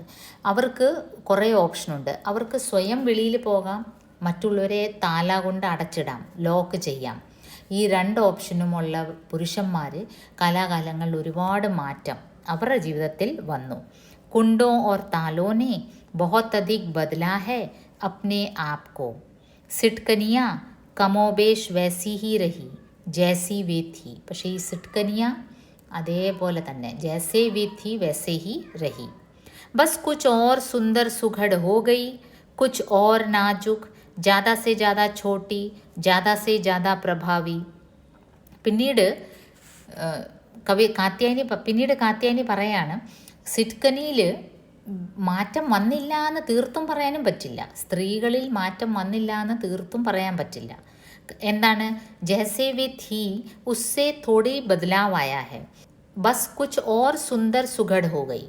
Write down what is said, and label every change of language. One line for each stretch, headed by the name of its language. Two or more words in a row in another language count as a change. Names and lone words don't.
Malayalam: അവർക്ക് കുറേ ഓപ്ഷനുണ്ട്. അവർക്ക് സ്വയം വെളിയിൽ പോകാം, മറ്റുള്ളവരെ താല കൊണ്ട് അടച്ചിടാം, ലോക്ക് ചെയ്യാം. ഈ രണ്ട് ഓപ്ഷനുമുള്ള പുരുഷന്മാർ കാലാകാലങ്ങളിൽ ഒരുപാട് മാറ്റം അവരുടെ ജീവിതത്തിൽ വന്നു.
Hindi: कुंडों और तालों ने बहुत अधिक बदला है अपने आप को. सिटकनियां कमोबेश वैसी ही रही जैसी वे थी.
Malayalam: പക്ഷേ ഈ സിഡ്കനിയ അതേപോലെ തന്നെ
Hindi: जैसे वे थी वैसे ही रही. बस कुछ और सुंदर സുഘड़ हो गई, कुछ और नाजुक, ज़्यादा से ज़्यादा छोटी, ज़्यादा से ज़्यादा प्रभावी.
Malayalam: പിന്നീട് കാത്യായനി പറയാണ്, സിഡ്കനിയിൽ മാറ്റം വന്നില്ല എന്ന് തീർത്തും പറയാനും പറ്റില്ല. സ്ത്രീകളിൽ മാറ്റം വന്നില്ല എന്ന് തീർത്തും പറയാൻ പറ്റില്ല. എന്താണ്?
Hindi: जैसे वे थी उससे थोड़ी बदलाव आया है, बस कुछ और सुंदर सुघड़ हो गई.